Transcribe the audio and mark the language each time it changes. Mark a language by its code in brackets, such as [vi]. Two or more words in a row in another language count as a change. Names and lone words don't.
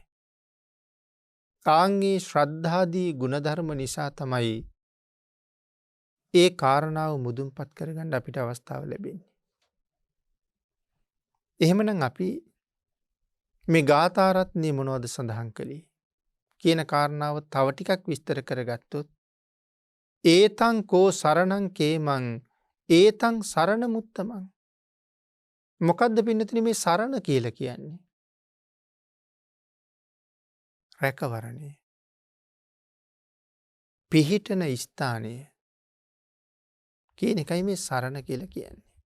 [si] ආන්ගේ ශ්‍රද්ධාදී ගුණධර්ම නිසා තමයි ඒ කාරණාව මුදුන්පත් කරගන්න අපිට අවස්ථාව ලැබෙන්නේ. එහෙමනම් අපි මේ ගාථාරත්නය මොනවද සඳහන් කළේ කියන කාරණාව තව ටිකක් විස්තර කරගත්තොත් [pi] ඒතං කෝ සරණං කේමං ඒතං සරණ මුත්තමං. [si] මොකද්ද පින්නතුනි මේ සරණ කියලා කියන්නේ? රැකවරණය. පිහිටන ස්ථානය කියන එකයි මේ සරණ කියලා කියන්නේ.